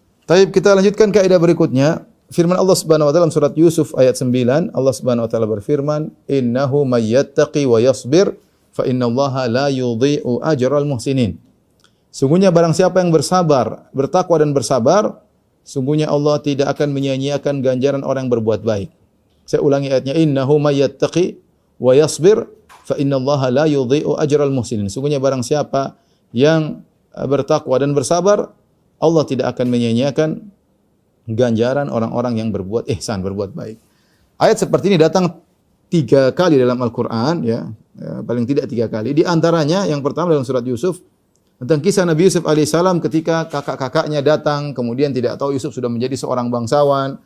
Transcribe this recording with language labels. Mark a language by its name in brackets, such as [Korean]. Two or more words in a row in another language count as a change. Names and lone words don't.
[Indonesian] Baik, kita lanjutkan kaidah berikutnya. Firman Allah [Arabic] سبحانه وتعالى [Indonesian] dalam surat Yusuf ayat 9, Allah [Arabic] سبحانه وتعالى [Indonesian] berfirman, [Arabic] "إنه من يتق ويصبر فإن الله لا يضيع أجر المحسنين." [Indonesian] Sungguhnya barang siapa yang bersabar, bertakwa dan bersabar, sungguhnya Allah tidak akan menyia-nyiakan ganjaran orang yang berbuat baik. Saya ulangi ayatnya, [Arabic] "إنه من يتق ويصبر فإن الله لا يضيع أجر المحسنين." [Indonesian] Sungguhnya barang siapa yang bertakwa dan bersabar, Allah tidak akan menyia-nyiakan ganjaran orang-orang yang berbuat ihsan, berbuat baik. Ayat seperti ini datang 3 kali dalam Al-Quran, ya, paling tidak 3 kali. Di antaranya yang pertama dalam surat Yusuf tentang kisah Nabi Yusuf alaihissalam ketika kakak-kakaknya datang, kemudian tidak tahu Yusuf sudah menjadi seorang bangsawan.